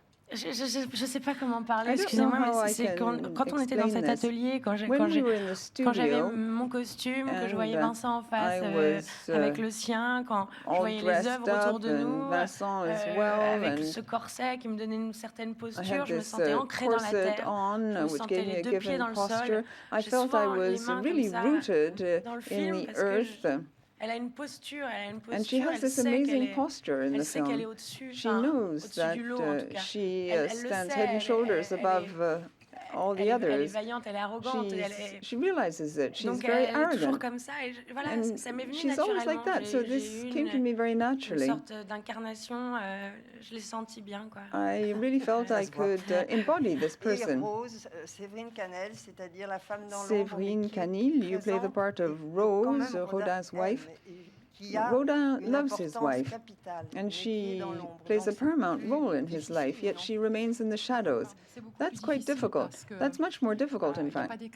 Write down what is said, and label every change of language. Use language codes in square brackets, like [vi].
[fr] je sais pas comment parler, excusez-moi, mais c'est quand on était dans cet atelier, quand j'avais mon costume, que je voyais Vincent en face avec le sien, quand je voyais les œuvres autour de nous, avec ce corset qui me donnait une certaine posture, je me sentais ancrée dans la terre, je me sentais les deux pieds dans le sol, j'ai souvent les mains comme ça dans le film parce que elle a une posture, [en] and she has this amazing posture in the film. She knows that she stands head and shoulders above all the others. [fr] Elle est vaillante, elle est arrogante. [en] She realizes it. She's [fr] donc [en] very [fr] elle [en] arrogant. [fr] Est toujours comme ça. Et voilà, ça m'est venu [en] she's always like that. So this came to me very naturally. [fr] Une sorte d'incarnation. Je l'ai senti bien, quoi. [en] I really felt I could embody this person. [fr] Et Rose, Séverine Canel, c'est-à-dire la femme dans l'ombre. [en] Séverine Canil, you play the part of Rose, Rodin's wife. Rodin loves his wife, and she plays a paramount role in his life, yet she remains in the shadows. That's quite difficult. That's much more difficult, in fact.